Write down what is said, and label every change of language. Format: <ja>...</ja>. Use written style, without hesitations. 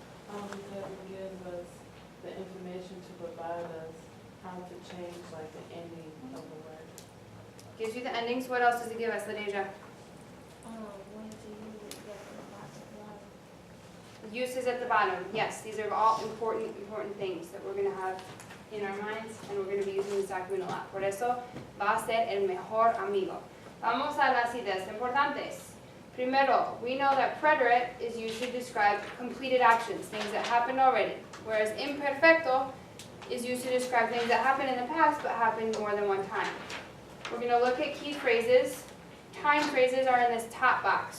<en>Because it gives us the information to provide us how to change like the ending of the word. Gives you the endings. What else does it give us, Ladeja? When to use it, get the bottom line. Uses at the bottom. Yes, these are all important things that we're going to have in our minds, and we're going to be using this document a lot.</en> <es>Por eso va a ser el mejor amigo. Vamos a las ideas importantes. Primero,</es> <en>we know that preterite is used to describe completed actions, things that happened already, whereas imperfecto is used to describe things that happened in the past but happened more than one time. We're going to look at key phrases. Time phrases are in this top box.</en>